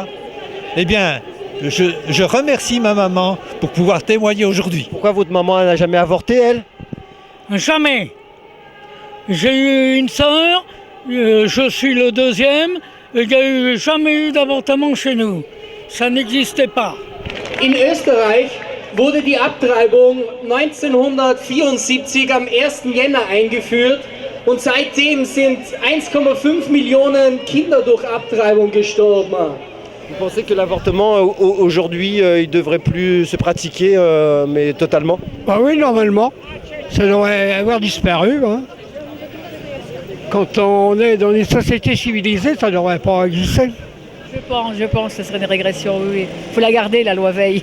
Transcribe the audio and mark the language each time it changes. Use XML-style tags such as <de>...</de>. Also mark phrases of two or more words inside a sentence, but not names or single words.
<fr>Eh bien, je remercie ma maman pour pouvoir témoigner aujourd'hui. Pourquoi votre maman n'a jamais avorté, elle? Jamais. J'ai eu une sœur, je suis le deuxième, et il n'y a jamais eu d'avortement chez nous. Ça n'existait pas.</fr> <de>In Österreich wurde die Abtreibung 1974 am 1. Jänner eingeführt und seitdem sind 1,5 Millionen Kinder durch Abtreibung gestorben.</de> <fr>Vous pensez que l'avortement, aujourd'hui, il devrait plus se pratiquer, mais totalement? Bah oui, normalement, ça devrait avoir disparu. Hein. Quand on est dans une société civilisée, ça ne devrait pas exister. Je pense que ce serait une régression, oui. Il faut la garder, la loi Veil.</fr>